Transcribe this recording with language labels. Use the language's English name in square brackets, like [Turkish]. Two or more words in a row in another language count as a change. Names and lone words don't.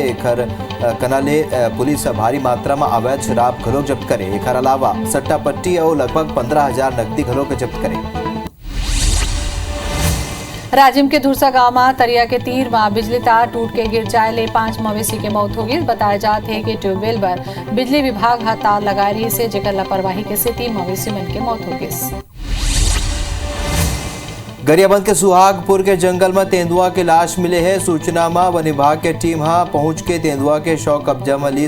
[Chhattisgarhi] एकर कनाले पुलिस भारी मात्रा में अवैध शराब घलोक जब्त करे। एकर अलावा सट्टा पट्टी और लगभग 15,000 नकदी घलोक जब्त करे। राजिम के धुरसा गांव में तरिया के तीर में बिजली तार टूट के गिर जाए ले 5 मवेशी के मौत हो गई। बताया जाते है कि ट्यूबवेल पर बिजली विभाग तार लगा रही से, जेकर लापरवाही के से 3 मवेशी मन के मौत हो गई। गरियाबंद के सुहागपुर के जंगल में तेंदुआ के लाश मिले है। सूचना में वन विभाग के टीम पहुंच के तेंदुआ के शव कब्जा में ली।